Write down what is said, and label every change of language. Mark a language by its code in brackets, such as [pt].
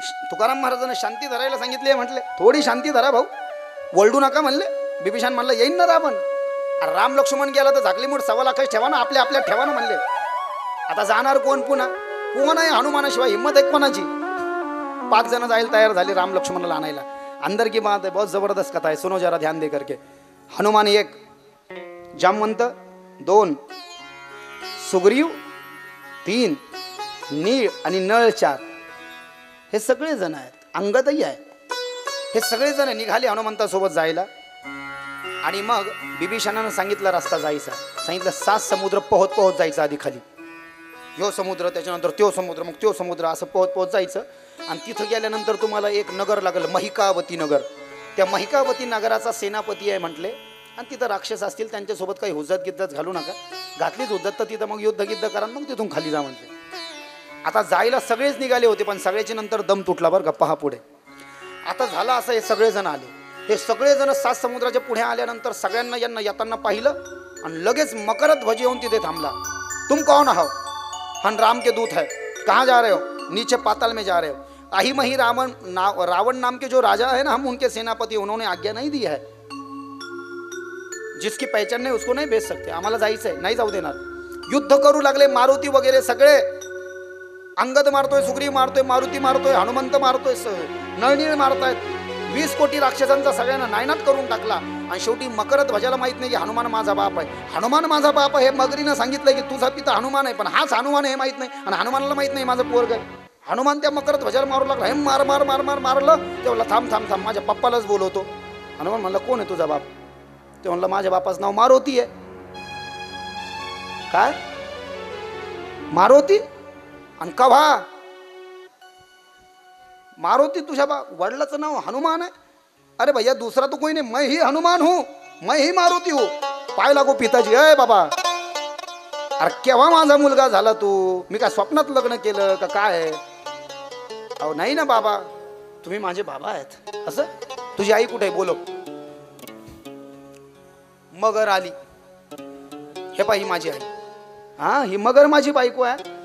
[mr] तुकाराम महाराजांना शांती धरायला सांगितले. म्हटले थोडी शांती धरा भाऊ, वळडू नका म्हणले. बिभीषण म्हणलं येईन ना रावण. राम लक्ष्मण गेला तर झाकली मूठ 1.25 लाख ठेवा ना, आपल्या आपल्या ठेवा ना म्हणले. आता जाणार कोण? पुन्हा कोण आहे? हनुमानाशिवाय हिम्मत आहे कोणाची? 5 जण जायला तयार झाले राम लक्ष्मणाला आणायला. [hi] अंदर की बात है, बहुत जबरदस्त कथा है, सुनो जरा ध्यान दे करके. [mr] हनुमान 1, जामवंत 2, सुग्रीव 3, नीळ आणि नळ 4. हे सगळे जण आहेत, अंगदही आहे. हे सगळे जण निघाले हनुमंतासोबत जायला. आणि मग बिभीषणानं सांगितलं रस्ता जायचा. सांगितलं 7 समुद्र पोहत पोहत जायचं. आधी खाली यो समुद्र, त्याच्यानंतर त्यो समुद्र, मग त्यो समुद्र, असं पोहत पोहत जायचं. आणि तिथं गेल्यानंतर तुम्हाला एक नगर लागलं, महिकावती नगर. त्या महिकावती नगराचा सेनापती आहे म्हटले. आणि तिथं राक्षस असतील, त्यांच्यासोबत काही हुज्जत गिद्दत घालू नका. घातलीच हुज्जत तर तिथं मग युद्ध गिद्ध करा, मग तिथून खाली जा म्हणजे. आता जायला सगळेच निघाले होते, पण सगळ्याच्या नंतर दम तुटला बरं का. पहा पुढे आता झालं असं, हे सगळेजण आले. हे सगळेजण 7 समुद्राच्या पुढे आल्यानंतर सगळ्यांना यांना येताना पाहिलं आणि लगेच मकरत ध्वज येऊन तिथे थांबला. [hi] तुम कौन हो? हम राम के दूत है. कहाँ जा रहे हो? नीचे पाताल में जा रहे हो. अहिमहि रावण नाम के जो राजा है ना, हम उनके सेनापति, उन्होंने आज्ञा नहीं दी है. जिसकी पहचान नहीं उसको नहीं भेज सकते. [mr] आम्हाला जायचंय, नाही जाऊ देणार. युद्ध करू लागले. मारुती वगैरे सगळे, अंगद मारतोय, सुग्रीव मारतोय, मारुती मारतोय, हनुमंत मारतोय, नळनीळ मारतायत. 20 कोटी राक्षसांचा सगळ्यांना नायनाट करून टाकला. आणि शेवटी मकरत ध्वजाला माहित नाही की हनुमान माझा बाप आहे. हनुमान माझा बाप आहे हे मगरीनं सांगितलंय की तुझा पिता हनुमान आहे, पण हाच हनुमान हे माहित नाही. आणि हनुमानाला माहित नाही माझं पोरग आहे. हनुमान त्या मकरत ध्वजाला मारू लागला. हे मार मार मार मार मारलं. ते म्हणलं थांब थांब थांब, माझ्या पप्पालाच बोलवतो. हनुमान म्हणलं कोण आहे तुझा बाप? ते म्हणलं माझ्या बापाचं नाव मारुती आहे. काय मारुती? आणि कव्हा? मारुती तुझ्या वडिलाचं नाव हनुमान आहे? [hi] अरे भैया दूसरा तो कोई नहीं, मैं ही हनुमान हूं, मैं ही मारुती हूं. [mr] पाय लागो पिताजी. अय बाबा, अरे केव्हा माझा मुलगा झाला तू? मी काय स्वप्नात लग्न केलं का काय? अहो नाही ना बाबा, तुम्ही माझे बाबा आहेत. असं? तुझी आई कुठे आहे? [hi] बोलो. [mr] मगर आली. हे पाही माझी आई. हा, ही मगर माझी बायको आहे.